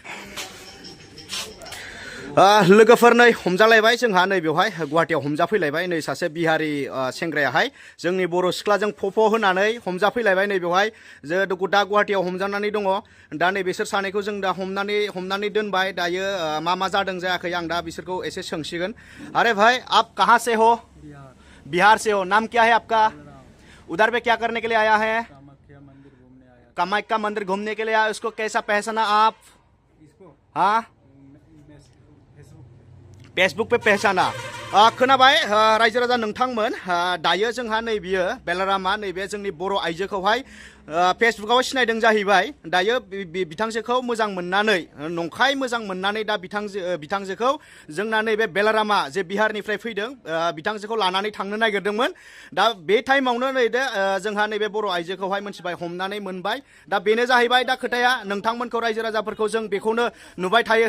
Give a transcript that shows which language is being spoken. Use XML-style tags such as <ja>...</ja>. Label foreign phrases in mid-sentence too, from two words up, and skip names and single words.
<brx>लोगोफोर नै हमजालायबाय जोंहा नै बेवहाय गुवाहाटियाव हमजाफैलायबाय नै सासे बिहारि सेंग्रायाहाय जोंनि बर' सिख्लाजों फफ' होनानै हमजाफैलायबाय नै बेवहाय जे दा गुवाहाटियाव हमजानानै दङ दा नै बिसोर सानैखौ जों दा हमनानै दोनबाय दायो मा जादों जायाखै आं दा बिसोरखौ एसे सोंसिगोन</brx> <hi>अरे भाई आप कहाँ से हो बिहार से हो नाम क्या है आपका उधर पे क्या करने के लिए आया है कामाख्या मंदिर घूमने के लिए आया उसको कैसा पहचाना आप हाँ फेसबुक पे पहचाना</hi> <brx>खोनाबाय रायजो राजा नोंथांमोन दायो जोंहा नै बियो बेलारामा नैबे जोंनि बर' आइजोखौहाय फेसबुकाव सिनायदों जाहैबाय दायो बिथांजोखौ मोजां मोननानै नंखाय मोजां मोननानै दा बिथांजोखौ जोंना नैबे बेलारामा जे बिहारनिफ्राय फैदों बिथांजोखौ लानानै थांनो नागिरदोंमोन दा बे टाइमावनो नै दे जोंहा नैबे बर' आइजोखौहाय मोनथिबाय हमनानै मोनबाय दा बेनो जाहैबाय दा खोथाया नोंथांमोनखौ रायजो राजाफोरखौ जों बेखौनो नुबाय थायो</brx>